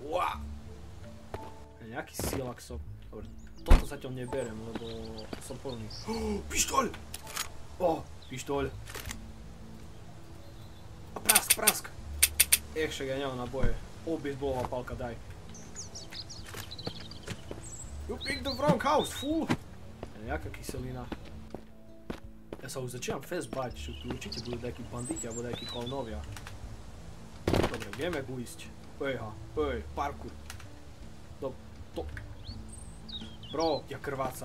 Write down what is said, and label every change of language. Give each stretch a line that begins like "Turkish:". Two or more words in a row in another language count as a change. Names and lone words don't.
Slovak: Nejaký sílak som. Dobre, toto zatiaľ neberiem, lebo som plný. Pištoľ! Pištoľ. A prask. Však ja nemám naboje. Baseballová pálka, daj.
English: You picked the wrong house, fool!
Slovak: Nejaká kyselina. Ja sa už začínam fest bať, že tu určite budú nejakí banditi alebo nejakí klaunovia. Dobre, vieme jak uísť. Parkour. Bro, ja krvácam.